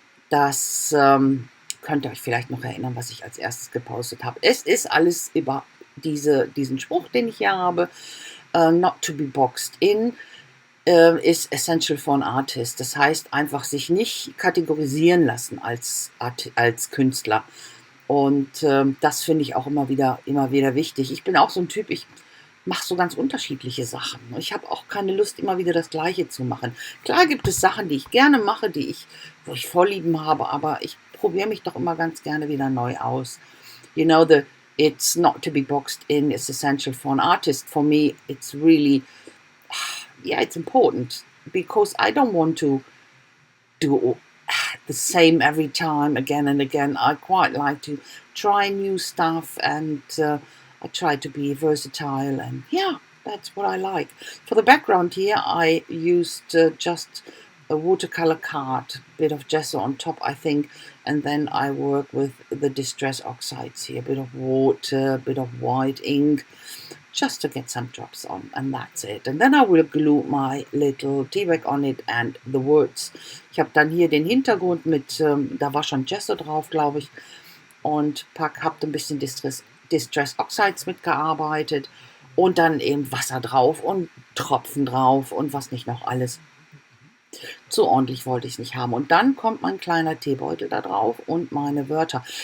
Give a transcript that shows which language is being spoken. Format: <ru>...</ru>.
<de>Das könnt ihr euch vielleicht noch erinnern, was ich als erstes gepostet habe. Es ist alles über diesen Spruch, den ich hier habe.</de> <en>Not to be boxed in is essential for an artist.</en> <de>Das heißt, einfach sich nicht kategorisieren lassen als Künstler. Und das finde ich auch immer wieder wichtig. Ich bin auch so ein Typ, ich mache so ganz unterschiedliche Sachen. Ich habe auch keine Lust, immer wieder das Gleiche zu machen. Klar gibt es Sachen, die ich gerne mache, wo ich Vorlieben habe, aber ich probiere mich doch immer ganz gerne wieder neu aus.</de> <en>It's not to be boxed in. It's essential for an artist. For me, it's really, yeah, it's important because I don't want to do the same every time again and again. I quite like to try new stuff, and I try to be versatile, and yeah, that's what I like. For the background here, I used just a watercolor card, bit of gesso on top, I think, and then I work with the distress oxides here, a bit of water, a bit of white ink, just to get some drops on, and that's it. And then I will glue my little T-Bag on it and the words.</en> <de>Ich habe dann hier den Hintergrund mit, da war schon Gesso drauf, glaube ich, und habe ein bisschen Distress Oxides mitgearbeitet und dann eben Wasser drauf und Tropfen drauf und was nicht noch alles. So ordentlich wollte ich es nicht haben. Und dann kommt mein kleiner Teebeutel da drauf und meine Wörter.</de>